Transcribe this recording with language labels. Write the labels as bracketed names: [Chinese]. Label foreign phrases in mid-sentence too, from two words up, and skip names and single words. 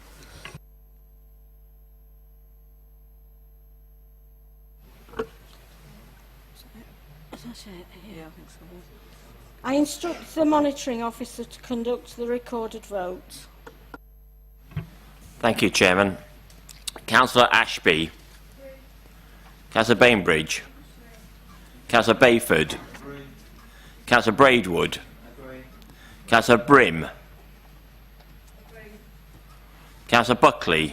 [English] I instruct the monitoring officer to conduct the recorded vote. Thank you, Chairman. Councillor Ashby. Councillor Bainbridge. Councillor Bayford. Councillor Braidwood. Councillor Brim. Councillor Buckley.